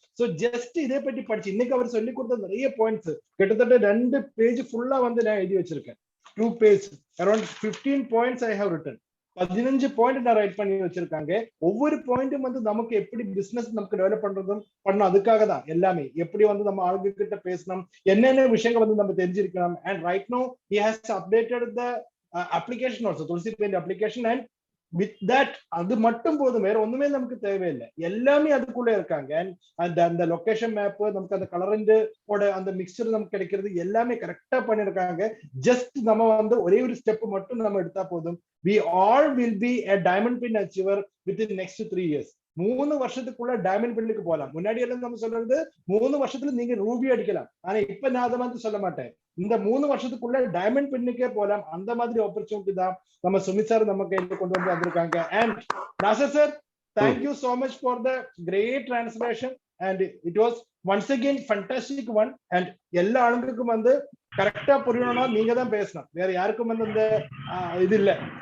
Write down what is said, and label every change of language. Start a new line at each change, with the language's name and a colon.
Tamil: So just இதை பற்றி படிச்சு இன்னைக்கு அவர் சொல்லி கொடுத்த நிறைய பாயிண்ட்ஸ் கிட்டத்தட்ட 2 பேஜ் ஃபுல்லா வந்து நான் எழுதி வச்சிருக்கேன். 2 page around 15 points
English: I have written.
Tamil: 15 point நான் ரைட் பண்ணி வச்சிருக்காங்க. ஒவ்வொரு பாயிண்ட்டும் வந்து நமக்கு எப்படி பிசினஸ் நமக்கு டெவலப் பண்றதும் பண்ணணும். அதுக்காக தான் எல்லாமே. எப்படி வந்து நம்ம ஆளுங்க கிட்ட பேசணும், என்னென்ன விஷயங்கள் வந்து நம்ம தெரிஞ்சிருக்கணும்.
English: and right now he has updated the application also, TULSI Paint application, and with that
Tamil: அது மட்டும் போதும், வேற ஒண்ணுமே நமக்கு தேவையில்லை. எல்லாமே அதுக்குள்ள இருக்காங்க. அண்ட் அந்த லொகேஷன் மேப், நமக்கு அந்த கலரண்ட் ஓட அந்த மிக்சர் நமக்கு கிடைக்கிறது எல்லாமே கரெக்டா பண்ணிருக்காங்க. ஜஸ்ட் நம்ம வந்து ஒரே ஒரு ஸ்டெப் மட்டும் நம்ம எடுத்தா போதும்.
English: we all will be a diamond pin achiever within next 3 years.
Tamil: 3 வருஷத்துக்குள்ள டைமண்ட் பின்னுக்கு போகலாம். முன்னாடி எல்லாம் நம்ம சொல்றது 3 வருஷத்துல நீங்க ரூபி அடிக்கலாம். ஆனா இப்ப நான் அதை மாதிரி சொல்ல மாட்டேன். இந்த 3 வருஷத்துக்குள்ள டைமண்ட் பின்னுக்கே போகலாம். அந்த மாதிரி ஆப்பர்ச்சுனிட்டி தான் நம்ம சுமித் சார் நம்ம கையில கொண்டு வந்து வந்திருக்காங்க.
English: And Nassar sir, thank you so much for the great translation, and it was once again fantastic one.
Tamil: And எல்லா ஆளுங்களுக்கும் வந்து கரெக்டா புரியணும்னா நீங்க தான் பேசணும், வேற யாருக்கும் வந்து இந்த இது இல்ல.